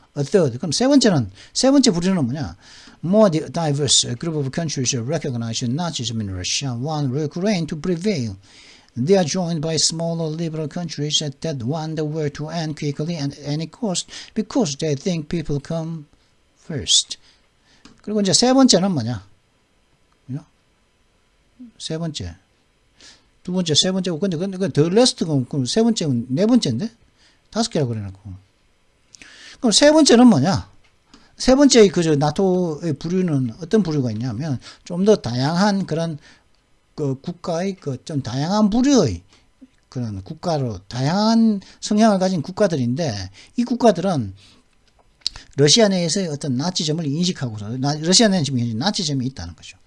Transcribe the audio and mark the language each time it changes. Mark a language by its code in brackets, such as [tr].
[ko] 그럼 세 번째 부류는 뭐냐? [en] More diverse group of countries recognize Nazism in Russia, want Ukraine to prevail. They are joined by smaller liberal countries that want the war to end quickly and at any cost because they think people come first. [ko] 그리고 이제 세 번째는 뭐냐? 세 번째. 두 번째, 세 번째고, 근데 the rest가 그럼 세 번째는 네 번째인데? 5개라고 그래놓고. 그럼 세 번째는 뭐냐? 세 번째의 나토의 부류는 어떤 부류가 있냐면, 좀 더 다양한 그런 국가의 좀 다양한 부류의 그런 국가로, 다양한 성향을 가진 국가들인데, 이 국가들은 러시아 내에서의 어떤 나치즘을 인식하고서, 러시아 내에는 지금 현재 나치즘이 있다는 거죠.